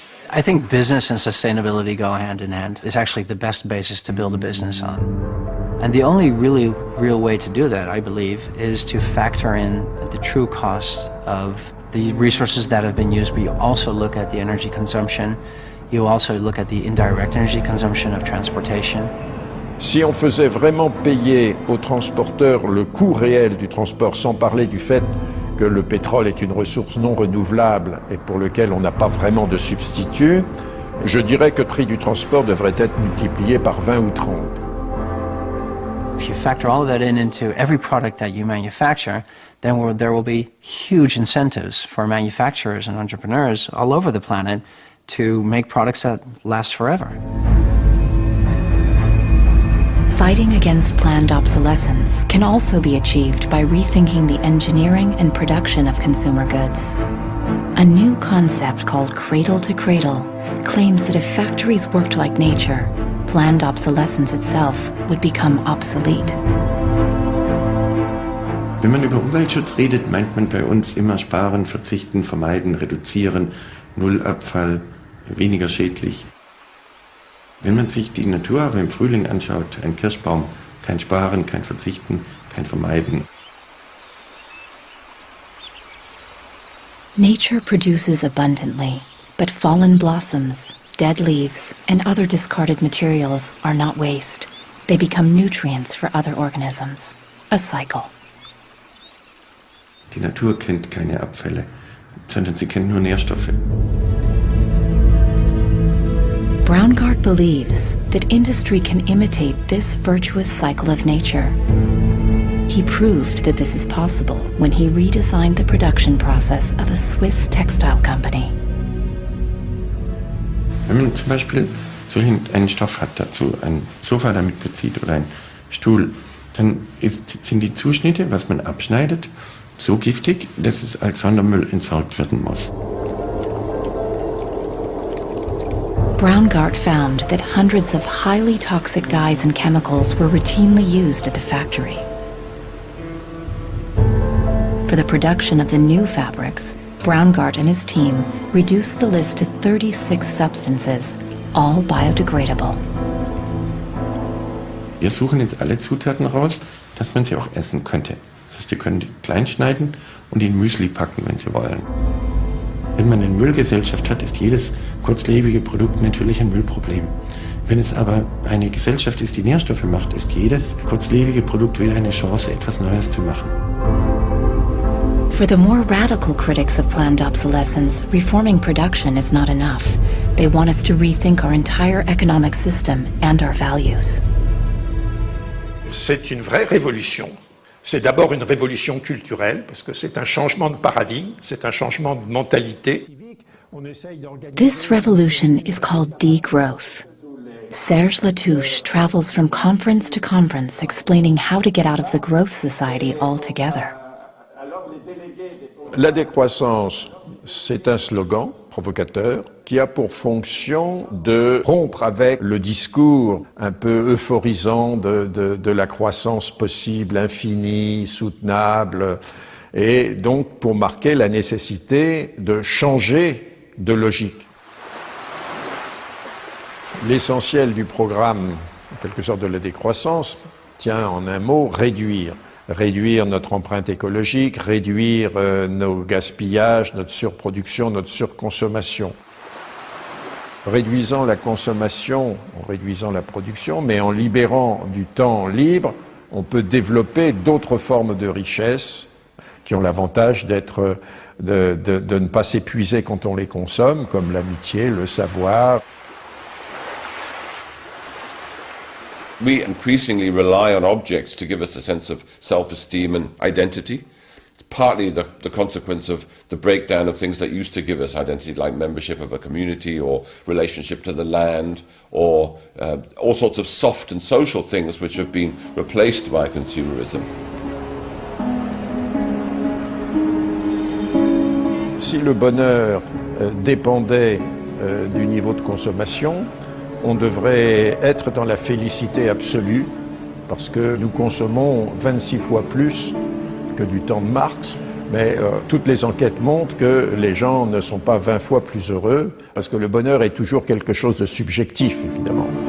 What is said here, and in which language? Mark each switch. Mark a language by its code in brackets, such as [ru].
[en] I think business and sustainability go hand in hand. It's actually the best basis to build a business on. And the only really real way to do that, I believe, is to factor in the true costs of the resources that have been used, but you also look at the energy consumption, you also look at the indirect energy consumption of transportation. [fr] Si on faisait vraiment payer aux transporteurs le coût réel du transport, sans parler du fait que le pétrole est une ressource non renouvelable et pour lequel on n'a pas vraiment de substitut, je dirais que le prix du transport devrait être multiplié par 20 ou 30. [en] If you factor all of that into every product that you manufacture, then there will be huge incentives for manufacturers and entrepreneurs all over the planet to make products that last forever. Fighting against planned obsolescence can also be achieved by rethinking the engineering and production of consumer goods. A new concept called cradle to cradle claims that if factories worked like nature, planned obsolescence itself would become obsolete. [de] Wenn man über Umweltschutz redet, meint man bei uns immer sparen, verzichten, vermeiden, reduzieren, Nullabfall, weniger schädlich. Wenn man sich die Natur aber im Frühling anschaut, ein Kirschbaum, kein Sparen, kein Verzichten, kein Vermeiden. [en] Nature produces abundantly, but fallen blossoms, dead leaves, and other discarded materials are not waste. They become nutrients for other organisms. A cycle. [de] Die Natur kennt keine Abfälle, sondern sie kennt nur Nährstoffe. [en] Braungart believes that industry can imitate this virtuous cycle of nature. He proved that this is possible when he redesigned the production process of a Swiss textile company. [de] Wenn man zum Beispiel so einen Stoff hat, dazu ein Sofa damit bezieht oder ein Stuhl, dann sind die Zuschnitte, was man abschneidet, so giftig, dass es als Sondermüll entsorgt werden muss. [en] Braungart found that hundreds of highly toxic dyes and chemicals were routinely used at the factory. For the production of the new fabrics, Braungart and his team reduced the list to 36 substances, all biodegradable. [de] Wir suchen jetzt alle Zutaten raus, dass man sie auch essen könnte. Das heißt, ihr könnt klein schneiden und in Müsli packen, wenn Sie wollen. Wenn man eine Müllgesellschaft hat, ist jedes kurzlebige Produkt natürlich ein Müllproblem. Wenn es aber eine Gesellschaft ist, die Nährstoffe macht, ist jedes kurzlebige Produkt wieder eine Chance, etwas Neues zu machen. [en] For the more radical critics of planned obsolescence, reforming production is not enough. They want us to rethink our entire economic system and our values. [fr] C'est une vraie révolution. C'est d'abord une révolution culturelle, parce que c'est un changement de paradigme, c'est un changement de mentalité. [en] This revolution is called degrowth. Serge Latouche travels from conference to conference explaining how to get out of the growth society altogether. [fr] La décroissance, c'est un slogan provocateur qui a pour fonction de rompre avec le discours un peu euphorisant de la croissance possible, infinie, soutenable, et donc pour marquer la nécessité de changer de logique. L'essentiel du programme, en quelque sorte de la décroissance, tient en un mot réduire. Réduire notre empreinte écologique, réduire nos gaspillages, notre surproduction, notre surconsommation. Réduisant la consommation, en réduisant la production, mais en libérant du temps libre, on peut développer d'autres formes de richesse qui ont l'avantage de ne pas s'épuiser quand on les consomme, comme l'amitié, le savoir. [en] We increasingly rely on objects to give us a sense of self-esteem and identity. It's partly the consequence of the breakdown of things that used to give us identity, like membership of a community or relationship to the land, or all sorts of soft and social things which have been replaced by consumerism. [fr] Si le bonheur dépendait du niveau de consommation, on devrait être dans la félicité absolue, parce que nous consommons 26 fois plus que du temps de Marx, mais toutes les enquêtes montrent que les gens ne sont pas 20 fois plus heureux, parce que le bonheur est toujours quelque chose de subjectif, évidemment.